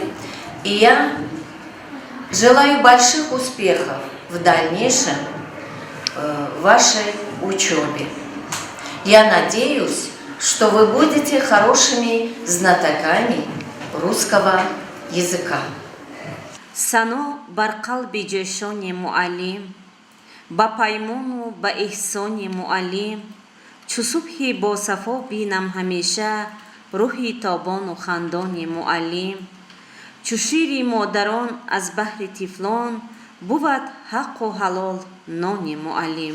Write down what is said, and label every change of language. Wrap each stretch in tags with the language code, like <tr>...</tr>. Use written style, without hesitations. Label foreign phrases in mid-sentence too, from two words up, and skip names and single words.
<ru>И я желаю больших успехов в дальнейшем в вашей учебе. Я надеюсь, что вы будете хорошими знатоками русского языка.</ru> <tg>сано бар қалби ҷӯшони муаллим, ба паймону ба эҳсони муаллим, чу субҳи босафо бинам ҳамеша рӯҳи тобону хандони муаллим. чу шири модарон аз баҳри тифлон буд ҳаққу ҳалол нони муаллим.</tg>